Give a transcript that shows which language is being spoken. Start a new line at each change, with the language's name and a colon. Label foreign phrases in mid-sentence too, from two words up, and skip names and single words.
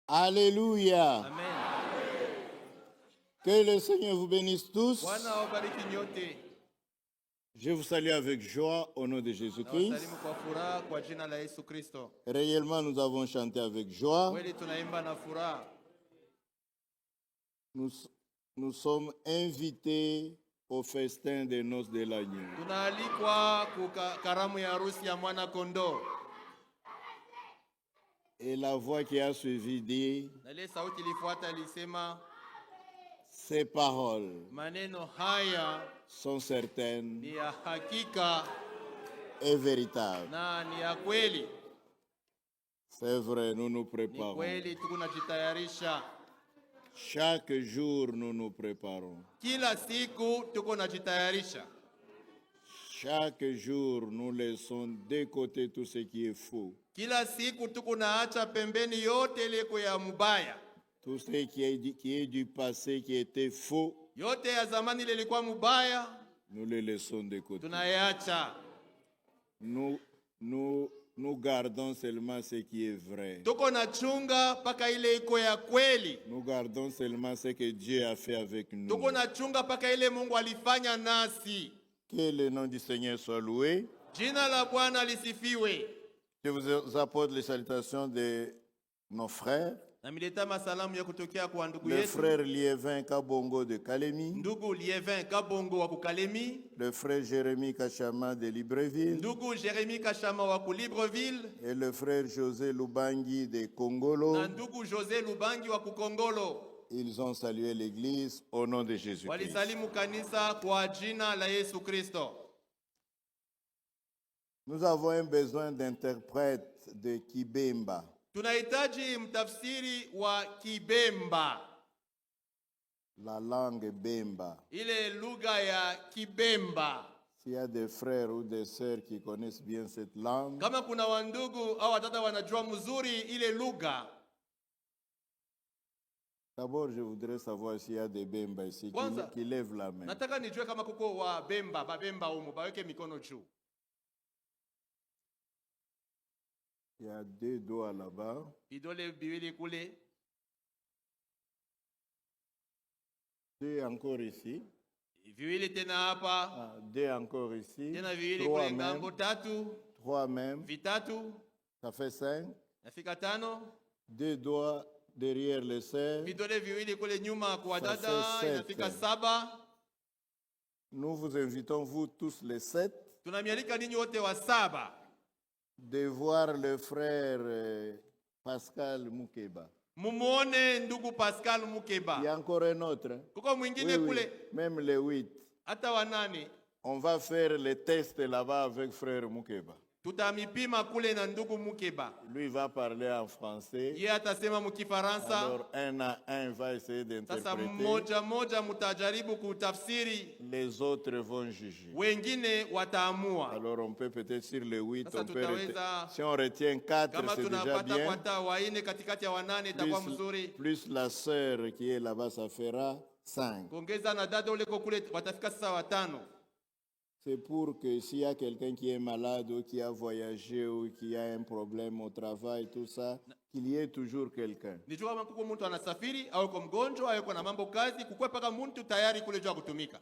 French: Alléluia. Amen. Que le Seigneur vous bénisse tous.
Swahili: Bwana awabariki nyote.
French: Je vous salue avec joie au nom de Jésus-Christ.
Swahili: Nawasalimu kwa furaha kwa jina la Yesu Kristo.
French: Réellement, nous avons chanté avec joie.
Swahili: Kweli tunaimba na furaha.
French: Nous sommes invités au festin des noces de l'agneau.
Swahili: Tunaalikwa karamu ya harusi ya mwana kondoo.
French: Et la voix qui a suivi dit,
Swahili: Na ile sauti ilifuata ilisema,
French: ces paroles
Swahili: maneno haya
French: sont certaines
Swahili: ni ya hakika
French: et véritables.
Swahili: na ni ya kweli.
French: C'est vrai, nous nous
Swahili: Ni
French: préparons.
Swahili: kweli tunajitayarisha.
French: Chaque jour, nous nous préparons.
Swahili: Kila siku tuko najitayarisha.
French: Chaque jour, nous laissons de côté tout ce qui est faux.
Swahili: Kila siku tuko naacha pembeni yote ile ya mubaya.
French: Tout ce qui est du passé, qui était faux,
Swahili: Yote ya zamani ile ilikuwa mubaya,
French: nous le laissons de côté.
Swahili: tunayaacha.
French: Nous gardons seulement ce qui est vrai.
Swahili: Tuko na chunga paka ile iko ya kweli.
French: Nous gardons seulement ce que Dieu a fait avec nous.
Swahili: Tuko na chunga paka ile Mungu alifanya nasi.
French: Que le nom du Seigneur soit loué.
Swahili: Jina la Bwana lisifiwe.
French: Je vous apporte les salutations de nos frères.
Swahili: Na mileta masalamu ya kutokea kwa ndugu
French: Le
Swahili: yetu.
French: frère Liévin Kabongo de Kalemi.
Swahili: Ndugu Liévin Kabongo wa Kukalemi.
French: Le frère Jérémie Kachama de Libreville.
Swahili: Ndugu Jérémie Kachama wa Libreville.
French: Et le frère José Lubangi de Kongolo.
Swahili: Na ndugu José Lubangi wa Kukongolo.
French: Ils ont salué l'église au nom de Jésus-Christ.
Swahili: Walisalimu kanisa kwa jina la Yesu Kristo.
French: Nous avons un besoin d'interprète de Kibemba.
Swahili: Tunahitaji mtafsiri wa Kibemba.
French: La langue Bemba.
Swahili: Ile lugha ya Kibemba.
French: S'il y a des frères ou des sœurs qui connaissent bien cette langue,
Swahili: Kama kuna wandugu au watata wanajua mzuri ile lugha.
French: d'abord je voudrais savoir s'il y a des Bemba ici qui lèvent la main.
Swahili: Nataka nijue kama kuko wa Bemba, babemba humu, baweke mikono juu.
French: Il y a 2 doigts là-bas.
Swahili: Vidole biwili kule.
French: 2 encore ici.
Swahili: Viwili tena hapa.
French: 2 encore ici.
Swahili: Tena viwili
French: 3
Swahili: kule
French: même.
Swahili: ngambo tatu.
French: 3 même.
Swahili: Vitatu.
French: Ça fait 5.
Swahili: Nafika 5.
French: 2 doigts derrière les sœurs.
Swahili: Vidole viwili kule nyuma kwa
French: Ça
Swahili: dada.
French: fait 7.
Swahili: Inafika 7.
French: Nous vous invitons, vous tous les 7,
Swahili: Tunamialika ninyi wote wa 7.
French: de voir le frère Pascal Mukeba.
Swahili: Mumuone ndugu Pascal Mukeba.
French: Il y a encore un autre. Hein?
Swahili: Kuko mwingine
French: Oui,
Swahili: kule.
French: même les 8.
Swahili: Hata wanani.
French: On va faire les tests là-bas avec frère Mukeba.
Swahili: Tutamipima kule na ndugu Mukeba.
French: Lui va parler en français.
Swahili: Yeye atasema mkifaransa.
French: Alors un à un va essayer
Swahili: Sasa
French: d'interpréter.
Swahili: moja mutajaribu kutafsiri.
French: Les autres vont juger.
Swahili: Wengine wataamua.
French: Alors on peut peut-être sur les 8,
Swahili: Sasa
French: on peut
Swahili: tutaweza,
French: si on retient 4,
Swahili: kama
French: c'est déjà
Swahili: tunapata
French: bien.
Swahili: kwata waine katikati ya wanane itakuwa mzuri.
French: Plus la sœur qui est là-bas, ça fera 5.
Swahili: Kuongeza na dada ule kule watafika sasa 5.
French: C'est pour que s'il y a quelqu'un qui est malade ou qui a voyagé ou qui a un problème au travail, tout ça, qu'il y ait toujours quelqu'un.
Swahili: Nijua kama kuko mtu anasafiri au yuko mgonjwa au yuko na mambo kazi, kukue paka mtu tayari kule jua kutumika.